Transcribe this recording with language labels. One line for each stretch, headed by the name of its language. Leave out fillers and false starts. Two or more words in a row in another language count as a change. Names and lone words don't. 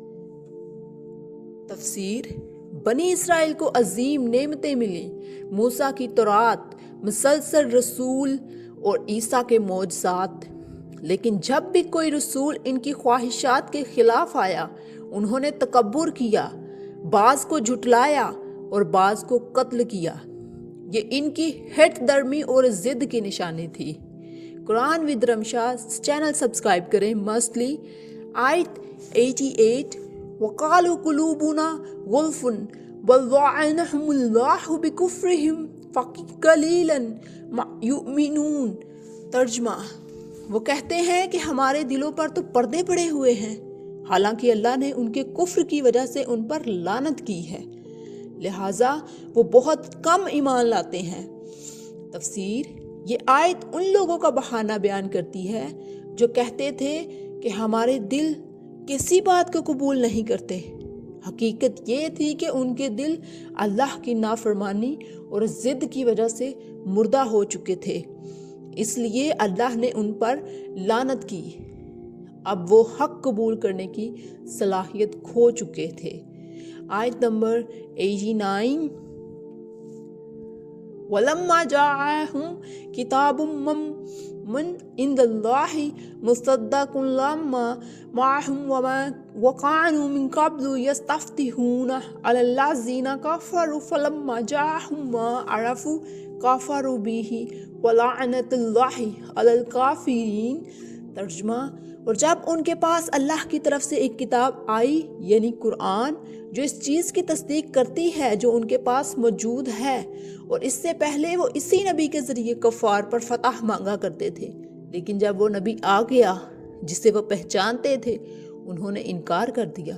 Urdu: تفسیر، بنی اسرائیل کو عظیم نعمتیں ملیں، موسیٰ کی تورات، مسلسل رسول اور عیسیٰ کے معجزات، لیکن جب بھی کوئی رسول اِن کی خواہشات کے خلاف آیا انہوں نے تکبر کیا، بعض کو جھٹلایا اور بعض کو قتل کیا. یہ اِن کی ہٹ دھرمی اور ضد کی نشانی تھی. قرآن وِد رمشا چینل سبسکرائب کریں. مسٹلی آیت 88.
Arabic: وقالوا قلوبنا غلف بل لعنهم الله بكفرهم فقليلا ما يؤمنون.
Urdu: ترجمہ، وہ کہتے ہیں کہ ہمارے دلوں پر تو پردے پڑے ہوئے ہیں، حالانکہ اللہ نے ان کے کفر کی وجہ سے ان پر لعنت کی ہے، لہٰذا وہ بہت کم ایمان لاتے ہیں. تفسیر، یہ آیت ان لوگوں کا بہانہ بیان کرتی ہے جو کہتے تھے کہ ہمارے دل کسی بات کو قبول نہیں کرتے. حقیقت یہ تھی کہ ان کے دل اللہ کی نافرمانی اور ضد کی وجہ سے مردہ ہو چکے تھے، اس لیے اللہ نے ان پر لعنت کی. اب وہ حق قبول کرنے کی صلاحیت کھو چکے تھے. آیت نمبر 89.
Arabic: ولما جاءهم كتاب من عند الله مصدق لما معهم وكانوا من قبل يستفتحون على الذين كفروا فلما جاءهم ما عرفوا كفروا به ولعنة الله على الكافرين.
Urdu: ترجمہ، اور جب ان کے پاس اللہ کی طرف سے ایک کتاب آئی یعنی قرآن، جو اس چیز کی تصدیق کرتی ہے جو ان کے پاس موجود ہے، اور اس سے پہلے وہ اسی نبی کے ذریعے کفار پر فتح مانگا کرتے تھے، لیکن جب وہ نبی آ گیا جسے وہ پہچانتے تھے انہوں نے انکار کر دیا.